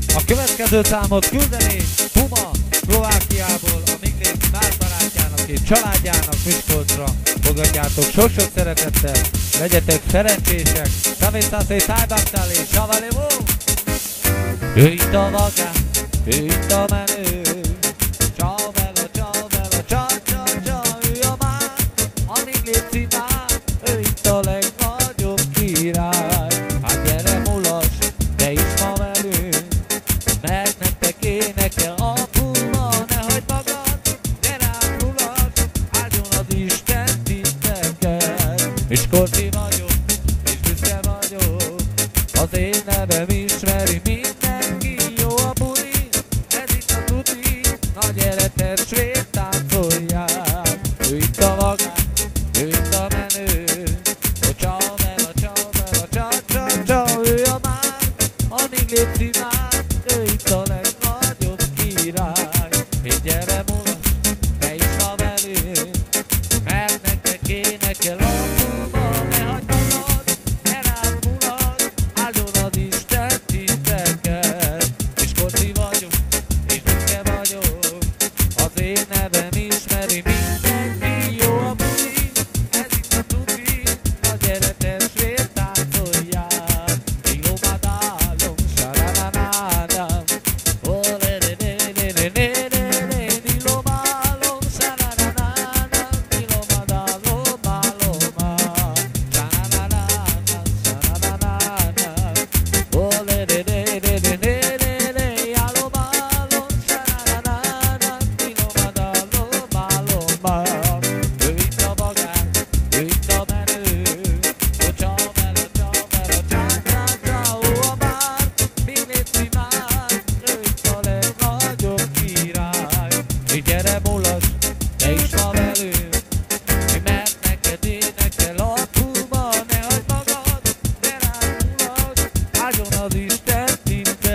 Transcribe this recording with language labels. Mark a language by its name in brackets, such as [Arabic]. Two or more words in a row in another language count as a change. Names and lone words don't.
[Hungarian] Következő számot küldeni Puma Szlovákiából a Migréci Márbarátjának és családjának Miskolcra. Fogadjátok sok-sok szeretettel, legyetek szerencsések. Savészászé tájbáktál és savalevó! Ő itt a vagán, ő itt a menő. [Italian] Ciao bella, ciao bella, ciao ciao ciao. [Hungarian] Ő a már, a Migréci már. Ő itt a legnagyobb király. Hát gyere mulas, te is ma velünk, mert nektek énekel a Puma. Ne hagyd magad, gyere át mulas, áldjon az Isten titeket. Miskolci vagyok, és büszke vagyok, az én nevem ismeri mindenki. Jó a buli, ez itt a tuti, na gyere testvér, táncoljál. Ő itt a vagán, ő itt a menő. [Italian] Oh, ciao bella, ciao bella, ciao ciao ciao. [Hungarian] Ő a már, a Migréci már. Ő itt a legnagyobb király. És gyere mulas, te is ma velünk, mert nektek énekel a Puma. Ne hagyd magad, gyere át mulas, áldjon az Isten titeket. Miskolci vagyok, és büszke vagyok, az én nevem ismeri mindenki. Jó a buli, ez itt a tuti, na gyere testvér, táncoljál. Ilomadálom, sarararárám, ole le le le le le le le. Ilomálom, sarararárám, ilomadálom, álomá. Sarararárám, sarararárám, ole le le le le le le le. Álomálom, sarararárám, ilomadálom, álomá. Ő itt a vagán, ő itt a menő. [Italian] Oh, ciao bella, ciao bella, ciao ciao ciao. [Hungarian] Ó, a már, Migréci már. Ő itt a legnagyobb király. És gyere mulas, te is ma velünk, mert neked énekel a Puma. Ne hagyd magad, gyere át mulas, áldjon az Isten titeket.